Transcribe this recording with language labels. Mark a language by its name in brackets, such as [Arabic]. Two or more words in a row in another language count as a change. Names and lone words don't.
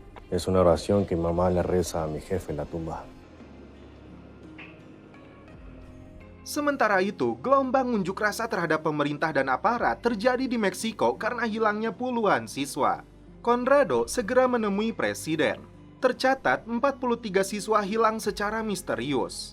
[Spanish] Es una oración que mamá le reza a mi jefe en la tumba. [Indonesian] Sementara itu, gelombang unjuk rasa terhadap pemerintah dan aparat terjadi di Meksiko karena hilangnya puluhan siswa. Conrado segera menemui presiden. Tercatat 43 siswa hilang secara misterius.